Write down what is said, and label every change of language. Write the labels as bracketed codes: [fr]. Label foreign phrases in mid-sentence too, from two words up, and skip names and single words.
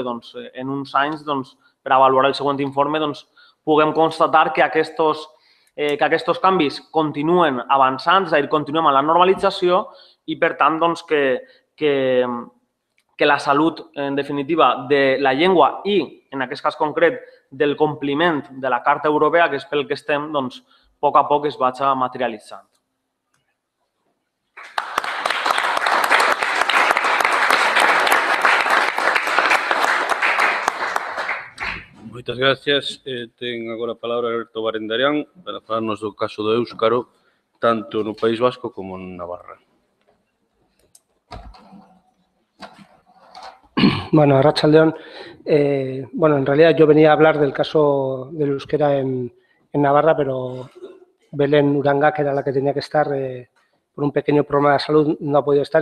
[ca] en uns anys, per avaluar el següent informe, puguem constatar que aquests canvis continuen avançant, és a dir, continuem a la normalització i, per tant, que la salut, en definitiva, de la llengua i, en aquest cas concret, del compliment de la Carta Europea, que és pel que estem, a poc es vagi materialitzant. [gl] Moitas gracias. Ten agora a palabra Alberto Barendarián para falarnos do caso do éuscaro, tanto no País Vasco como en Navarra. [eu] Bueno, arratsaldeon. [es] En realidad yo venía a hablar del caso del euskera en Navarra, pero Belén Uranga, que era la que tenía que estar, por un pequeño problema de salud, no ha podido estar.